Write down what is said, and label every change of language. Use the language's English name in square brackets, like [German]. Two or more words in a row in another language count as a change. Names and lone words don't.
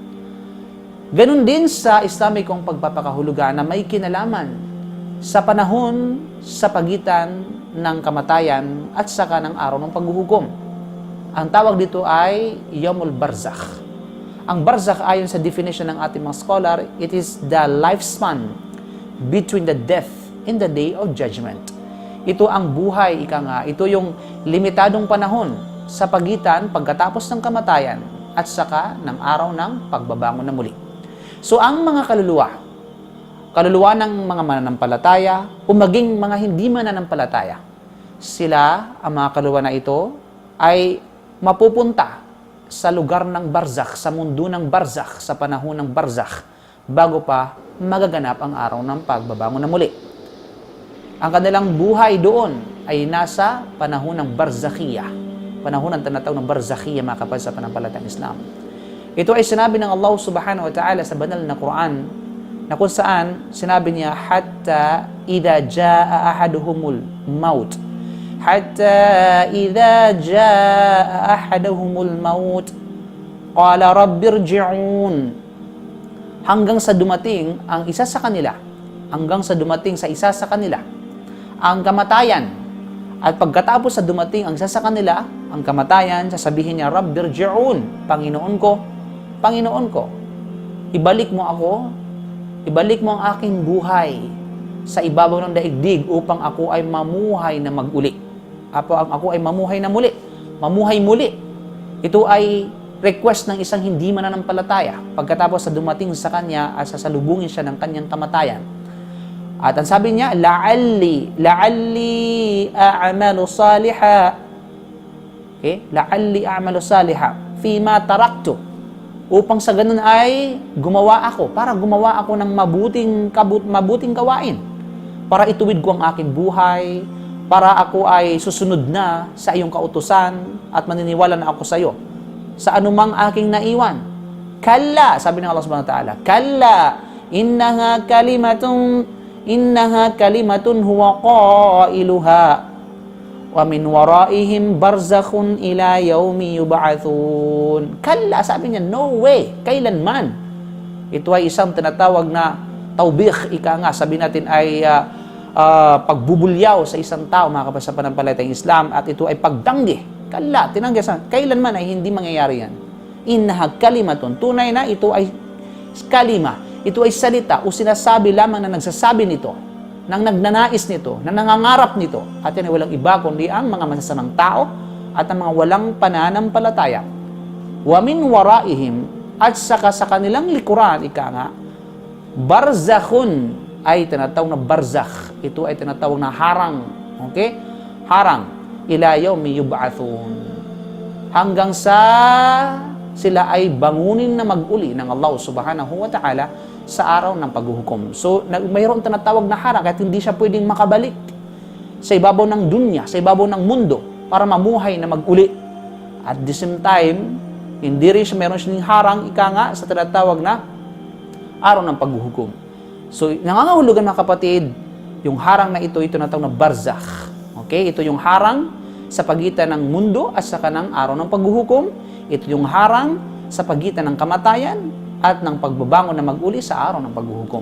[Filipino] Ganun din sa Islamikong pagpapakahulugan na may kinalaman sa panahon sa pagitan ng kamatayan at saka ng araw ng paghuhukom. Ang tawag dito ay [Arabic] يوم البرزخ. [Filipino] Ang barzakh ayon sa definition ng ating mga scholar, [English] it is the lifespan between the death and the day of judgment. [Filipino] Ito ang buhay, ika nga. Ito yung limitadong panahon sa pagitan pagkatapos ng kamatayan at saka ng araw ng pagbabangon na muli. So ang mga kaluluwa ng mga mananampalataya o maging mga hindi mananampalataya, sila, ang mga kaluluwa na ito, ay mapupunta sa lugar ng barzakh, sa mundo ng barzakh, sa panahon ng barzakh, bago pa magaganap ang araw ng pagbabangon na muli. Ang kanilang buhay doon ay nasa panahon ng barzakhiyah, panahon ng tinatawag ng barzakhiyah, mga kapatid sa panampalatayang Islam. Ito ay sinabi ng Allah [Arabic] سبحانه وتعالى [Filipino] sa banal na Quran, na kung saan sinabi niya, [Arabic] حتى إذا جاء أحدهم الموت. حتى إذا جاء أحدهم الموت قال رب ارجعون. [Filipino] Hanggang sa dumating ang isa sa kanila, hanggang sa dumating sa isa sa kanila ang kamatayan. At pagkatapos sa dumating ang isa sa kanila ang kamatayan, sasabihin niya, rabbirji'un, Panginoon ko, ibalik mo ako, ibalik mo ang aking buhay sa ibabaw ng daigdig upang ako ay mamuhay na mag-uli. Ako ay mamuhay na muli. Mamuhay muli. Ito ay request ng isang hindi mananampalataya pagkatapos sa dumating sa kanya at sasalubungin siya ng kanyang kamatayan. At ang sabi niya, [Arabic] لعلي أعمل صالحا. [Filipino] Okay? [Arabic] لعلي أعمل صالحا فيما تركت. [Filipino] Upang sa ganun ay gumawa ako, para gumawa ako ng mabuting gawain. Para ituwid ko ang aking buhay, para ako ay susunod na sa iyong kautusan at maniniwala na ako sa iyo sa anumang aking naiwan. [Arabic] كلا, [Filipino] sabi ng [Arabic] الله سبحانه وتعالى كلا إنها كلمة هو قائلها ومن ورائهم برزخ إلى يوم يبعثون. Kalla, [Filipino] sabi niya, [English] no way, [Filipino] kailanman. Ito ay isang tinatawag na taubikh, ika nga, sabi natin ay pagbubulyaw sa isang tao, mga kapatid sa pananampalatayang Islam, at ito ay pagtanggi. Kalla, tinanggihan, kailanman ay hindi mangyayari yan. [Arabic] إنها كلمة, [Filipino] tunay na ito ay kalima, ito ay salita o sinasabi lamang na nagsasabi nito, nang nagnanais nito, na nangangarap nito, at yan ay walang iba kundi ang mga masasamang tao at ang mga walang pananampalataya. [Arabic] ومن ورائهم, [Filipino] at saka sa kanilang likuran, ika nga, barzakhun, ay tinatawag na barzakh. Ito ay tinatawag na harang. Okay? Harang. [Arabic] إلى يوم يبعثون. [Filipino] Hanggang sa sila ay bangunin na mag-uli ng Allah [Arabic] سبحانه وتعالى [Filipino] sa araw ng paghuhukom. So, mayroon tinatawag na harang kahit hindi siya pwedeng makabalik sa ibabaw ng dunya, sa ibabaw ng mundo para mamuhay na mag-uli. [English] At the same time, [Filipino] hindi rin siya mayroon siyang harang, ika nga, sa tinatawag na araw ng paghuhukom. So, nangangahulugan mga kapatid, yung harang na ito tinatawag na barzakh. Okay? Ito yung harang sa pagitan ng mundo at saka ng araw ng paghuhukom. Ito yung harang sa pagitan ng kamatayan at ng pagbabangon na mag-uli sa araw ng paghuhukom.